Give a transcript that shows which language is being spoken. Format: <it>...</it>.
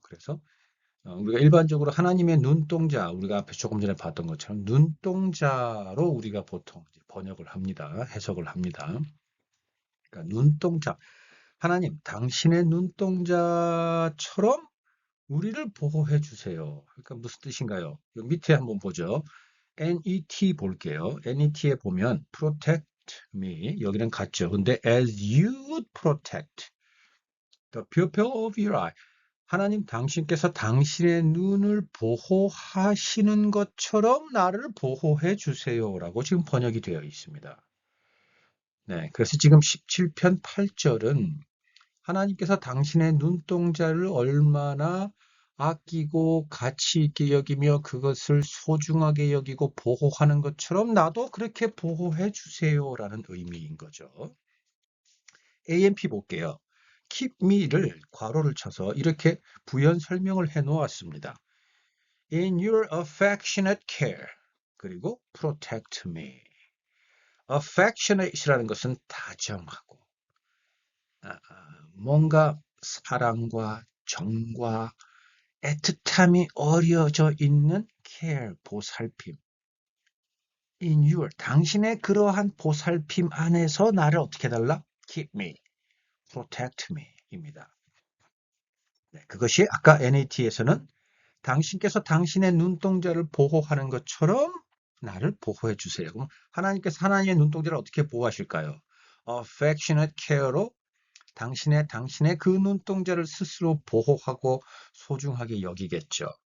<ko>그래서 우리가 일반적으로 하나님의 눈동자, 우리가 앞에 조금 전에 봤던 것처럼 눈동자로 우리가 보통 번역을 합니다. 해석을 합니다. 그러니까 눈동자. 하나님, 당신의 눈동자처럼 우리를 보호해 주세요. 그러니까 무슨 뜻인가요? 여기 밑에 한번 보죠. NET 볼게요. NET에 보면</ko> <en>protect me,</en> <ko>여기는 같죠. 근데</ko> <en>as you would protect the pupil of your eye.</en> <ko>하나님, 당신께서 당신의 눈을 보호하시는 것처럼 나를 보호해 주세요라고 지금 번역이 되어 있습니다. 네, 그래서 지금 17편 8절은 하나님께서 당신의 눈동자를 얼마나 아끼고 가치 있게 여기며 그것을 소중하게 여기고 보호하는 것처럼 나도 그렇게 보호해 주세요라는 의미인 거죠. AMP 볼게요.</ko> <en>keep me</en> <ko>를 괄호를 쳐서 이렇게 부연 설명을 해 놓았습니다.</ko> <en>In your affectionate care.</en> <ko>그리고</ko> <en>protect me.</en> <ko>affectionate이라는 것은 다정하고 뭔가 사랑과 정과 애틋함이 어려져 있는 care, 보살핌.</ko> <en>in your,</en> <ko>당신의 그러한 보살핌 안에서 나를 어떻게 해달라?</ko> <en>keep me, protect me</en> <ko>입니다. 네, 그것이 아까 NAT에서는 당신께서 당신의 눈동자를 보호하는 것처럼 나를 보호해 주세요. 그럼 하나님께서 하나님의 눈동자를 어떻게 보호하실까요? affectionate care로 당신의 그 눈동자를 스스로 보호하고 소중하게 여기겠죠.</ko>